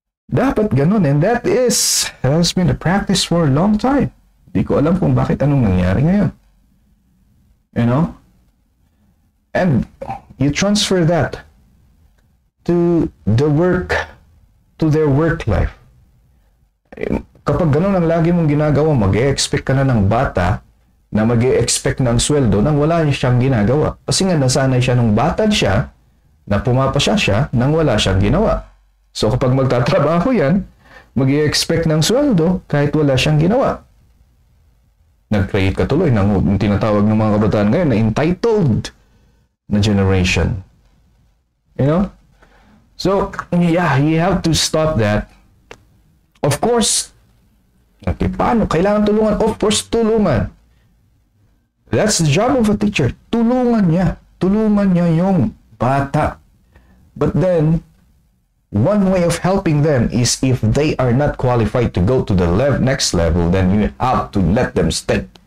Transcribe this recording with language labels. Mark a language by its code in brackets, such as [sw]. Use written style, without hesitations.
[en] Dapat ganun, and that has been the practice for a long time. [tl] Di ko alam kung bakit anong nangyari ngayon. You know? [en] And you transfer that to their work life. [tl] Kapag ganun ang lagi mong ginagawa, mag-e-expect ka na ng bata na mag-e-expect ng sweldo nang wala siyang ginagawa. Kasi nga nasanay siya nung bata siya na pumapasya siya nang wala siyang ginawa. So kapag magtatrabaho yan, mag-i-expect ng sweldo kahit wala siyang ginawa. Nag-create ka tuloy ng tinatawag ng mga kabataan ngayon na entitled na generation. [en] You know? So, yeah, you have to stop that. Of course, okay, paano? Kailangan tulungan. Of course, tulungan. That's the job of a teacher. Tulungan niya. Tulungan niya yung bata. But then, one way of helping them is if they are not qualified to go to the next level, then you have to let them stay.